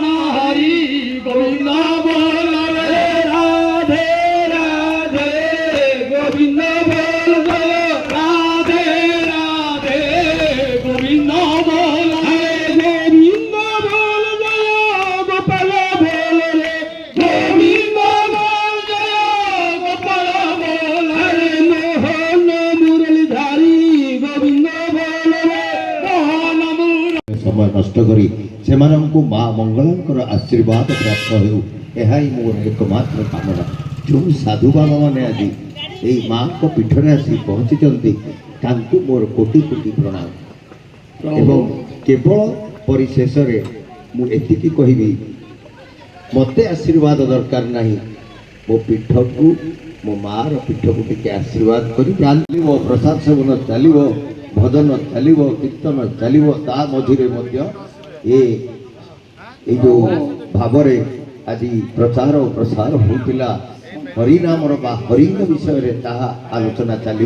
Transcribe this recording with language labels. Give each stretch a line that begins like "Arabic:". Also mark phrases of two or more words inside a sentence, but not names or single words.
Bangla: হরি গোবিন্দ বল রে রাধে রাধে গোবিন্দ বল জয় রাধে রাধে গোবিন্দ বল হরে গোবিন্দ বল জয় গোপাল বল রে গোবিন্দ বল জয় গোপাল বল হরে মোহন মুরলীধারী গোবিন্দ বল রে মোহন মুরলী
Odia: ସମୟ ନଷ୍ଟ କରି ସେମାନଙ୍କୁ ମା ମଙ୍ଗଳାଙ୍କର ଆଶୀର୍ବାଦ ପ୍ରାପ୍ତ ହେଉ ଏହା ହିଁ ମୋର ଏକମାତ୍ର କାମନା। ଯେଉଁ ସାଧୁ ବାବାମାନେ ଆଜି ଏହି ମାଙ୍କ ପୀଠରେ ଆସି ପହଞ୍ଚିଛନ୍ତି ତାଙ୍କୁ ମୋର କୋଟି କୋଟି ପ୍ରଣାମ ଏବଂ କେବଳ ପରିଶେଷରେ ମୁଁ ଏତିକି କହିବି ମୋତେ ଆଶୀର୍ବାଦ ଦରକାର ନାହିଁ, ମୋ ପୀଠକୁ ମୋ ମାର ପୀଠକୁ ଟିକେ ଆଶୀର୍ବାଦ କରି ଚାଲିବ, ପ୍ରସାଦ ସେବନ ଚାଲିବ, ଭଜନ ଚାଲିବ, କୀର୍ତ୍ତନ ଚାଲିବ, ତା ମଝିରେ ମଧ୍ୟ ଏ ଯେଉଁ ଭାବରେ ଆଜି ପ୍ରଚାର ଓ ପ୍ରସାର ହେଉଥିଲା ହରିନାମର ବା ହରିଙ୍କ ବିଷୟରେ ତାହା ଆଲୋଚନା ଚାଲିବ।